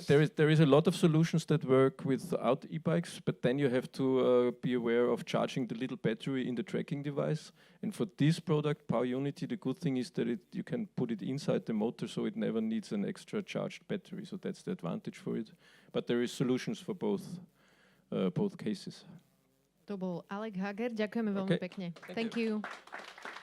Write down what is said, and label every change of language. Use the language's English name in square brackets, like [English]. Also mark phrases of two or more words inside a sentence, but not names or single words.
[English] there is a lot of solutions that work without e-bikes, but then you have to be aware of charging the little battery in the tracking device. And for this product, Power Unity, the good thing is that you can put it inside the motor, so it never needs an extra charged battery. So that's the advantage for it. But there is solutions for both cases. [Slovak] To bol Alec Hager. Ďakujeme veľmi [English] Okay. [Slovak] pekne. [English] Thank you.